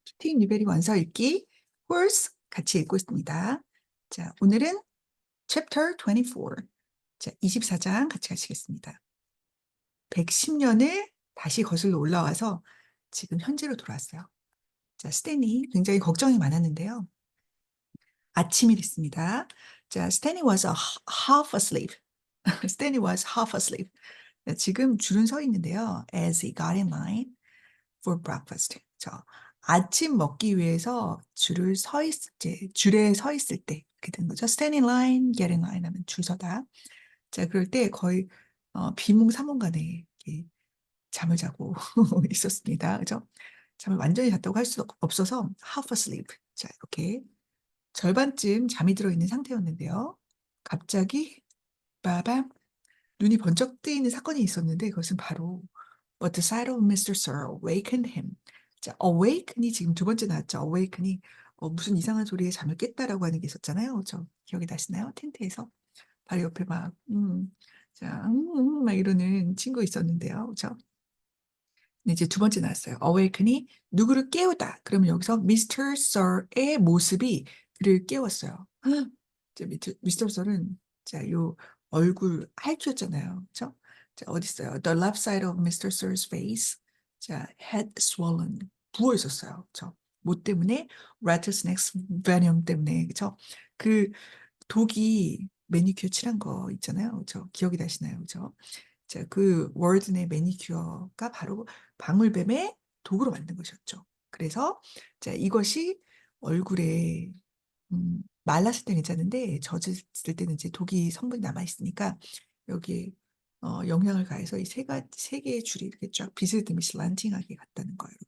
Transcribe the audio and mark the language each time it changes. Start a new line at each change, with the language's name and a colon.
Korean: 팀 리베리 원서 읽기 course 같이 읽고 있습니다. 자, 오늘은 chapter 24. 자, 24장 같이 하시겠습니다. 110년을 다시 거슬러 올라와서 지금 현재로 돌아왔어요. 자, 스탠이 굉장히 걱정이 많았는데요. 아침이 됐습니다.
English: 자, 스탠이 was half asleep. 스탠이 was half asleep.
Korean: 자, 지금 줄은 서 있는데요.
English: As he got in line for breakfast.
Korean: 아침 먹기 위해서 줄에 서 있을 때 이렇게 되는 거죠.
English: Stand in line, get in line
Korean: 하면 줄 서다. 자, 그럴 때 거의 비몽사몽간에 이렇게 잠을 자고 있었습니다. 그죠? 잠을 완전히 잤다고 할 수 없어서 half asleep. 자, 이렇게 절반쯤 잠이 들어 있는 상태였는데요. 갑자기 빠밤 눈이 번쩍 뜨이는 사건이 있었는데 그것은 바로
English: But the sight of Mr. Sir awakened him.
Korean: 자, awaken이 지금 두 번째 나왔죠. awaken이 무슨 이상한 소리에 잠을 깼다라고 하는 게 있었잖아요. 저 기억이 나시나요? 텐트에서 바로 옆에 막 자, 막 이러는 친구 있었는데요. 그죠? 네, 이제 두 번째 나왔어요. awaken이 누구를 깨우다. 그러면 여기서 Mr. Sir의 모습이 그를 깨웠어요. 자, 미스터 설은 자, 요 얼굴 하얗였잖아요. 그렇죠? 자, 어디 있어요?
English: The left side of Mr. Sir's face.
Korean: 자,
English: had swollen.
Korean: 부어 있었어요. 그렇죠? 뭐 때문에? rattlesnake venom 때문에. 그렇죠? 그 독이 매니큐어 칠한 거 있잖아요. 그렇죠? 기억이 나시나요? 그렇죠? 자, 그 월든의 매니큐어가 바로 방울뱀의 독으로 만든 것이었죠. 그래서 자, 이것이 얼굴에 말랐을 때 괜찮은데 젖었을 때는 이제 독이 성분이 남아 있으니까 여기에 영향을 가해서 이 세 개의 줄이 이렇게 쫙 비스듬히 슬란팅하게 갔다는 거예요.